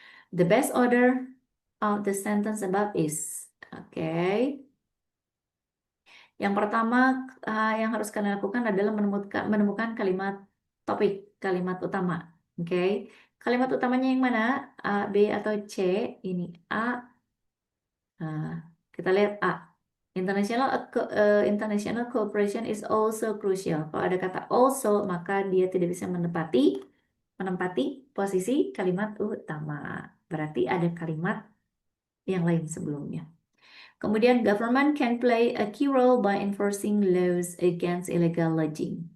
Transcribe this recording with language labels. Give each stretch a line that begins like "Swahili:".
English: The best order of the sentence above is.
Indonesian: Oke. Yang pertama yang harus kalian lakukan adalah menemukan kalimat topik, kalimat utama. Oke. Kalimat utamanya yang mana? A, B, atau C? Ini A. Kita lihat A.
English: International cooperation is also crucial.
Indonesian: Kalau ada kata also, maka dia tidak bisa menempati posisi kalimat utama. Berarti ada kalimat yang lain sebelumnya. Kemudian
English: government can play a key role by enforcing laws against illegal logging.